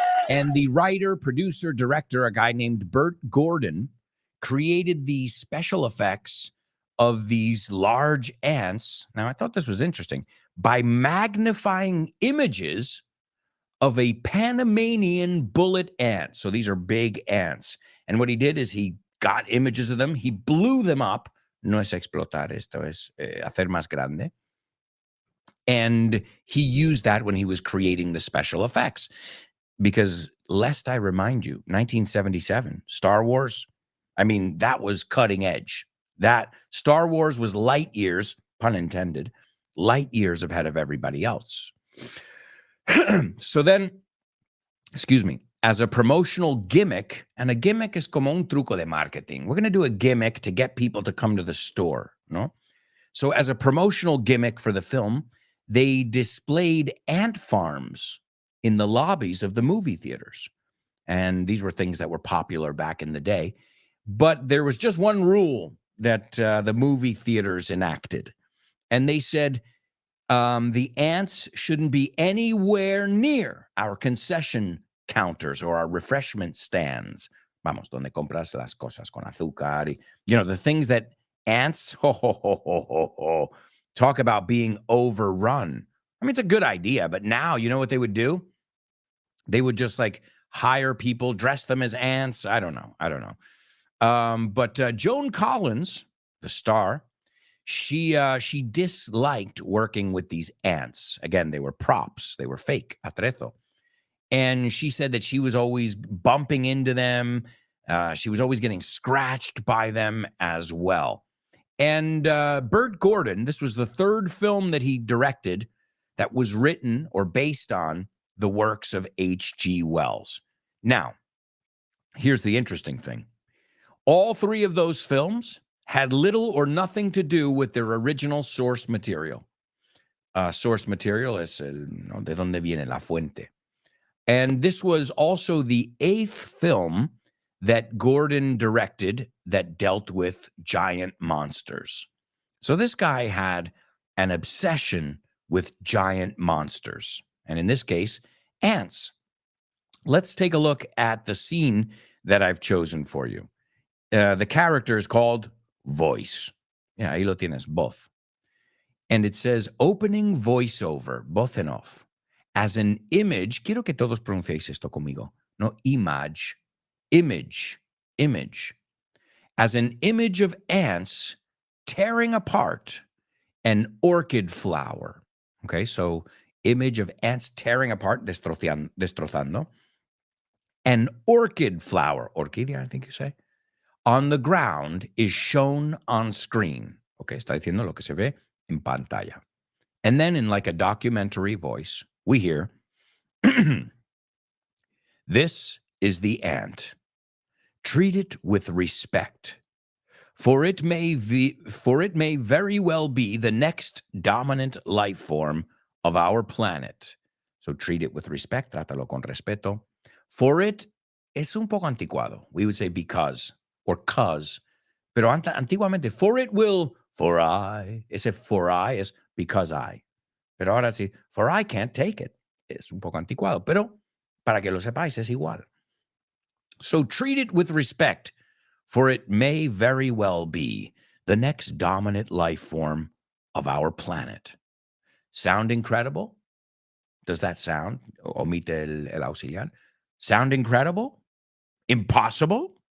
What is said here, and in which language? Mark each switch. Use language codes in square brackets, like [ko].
[en] And the writer, producer, director, a guy named Burt Gordon, created the special effects of these large ants. Now, I thought this was interesting. By magnifying images of a Panamanian bullet ant. So these are big ants. And what he did is he got images of them. He blew them up. [es] No es explotar, esto es hacer más grande. [en] And he used that when he was creating the special effects. Because lest I remind you, 1977, Star Wars, I mean, that was cutting edge. That Star Wars was light years, pun intended, light years ahead of everybody else. So then, excuse me, as a promotional gimmick, and a gimmick is [es] como un truco de marketing. [en] We're going to do a gimmick to get people to come to the store, no? So as a promotional gimmick for the film, they displayed ant farms in the lobbies of the movie theaters. And these were things that were popular back in the day. But there was just one rule that the movie theaters enacted. And they said the ants shouldn't be anywhere near our concession counters or our refreshment stands. [es] Vamos, donde compras las cosas con azúcar. [en] Y, you know, the things that ants, talk about being overrun. I mean, it's a good idea, but now, you know what they would do? They would just like hire people, dress them as ants. I don't know. But Joan Collins, the star, she disliked working with these ants. Again, they were props. They were fake, atrezo. And she said that she was always bumping into them. She was always getting scratched by them as well. And Burt Gordon, this was the third film that he directed that was written or based on the works of H.G. Wells. Now, here's the interesting thing. All three of those films had little or nothing to do with their original source material. [es] Source material es de donde viene la fuente. [en] And this was also the 8th film that Gordon directed that dealt with giant monsters. So this guy had an obsession with giant monsters. And in this case, ants. Let's take a look at the scene that I've chosen for you. The character is called Voice. [es] Yeah, ahí lo tienes, voz. And it says opening voiceover, voz en off. As an image, quiero que todos pronunciéis esto conmigo. [en] No, image. As an image of ants tearing apart an orchid flower. Okay, so image of ants tearing apart, destrozando. An orchid flower, orquídea, I think you say, on the ground is shown on screen. [es] Okay, está diciendo lo que se ve en pantalla. [en] And then in like a documentary voice, we hear, this is the ant. Treat it with respect, for it may very well be the next dominant life form of our planet. So treat it with respect, [es] trátalo con respeto. [en] For it [es] es un poco anticuado. [en] We would say because or cause. [es] Pero antiguamente, [en] for I, ese for I is because I. [es] Pero ahora sí, [en] for I can't take it. [es] Es un poco anticuado, pero para que lo sepáis es igual. [en] So treat it with respect, for it may very well be the next dominant life form of our planet. Sound incredible? Does that sound? [es] Omite el auxiliar. [en] Sound incredible? Impossible?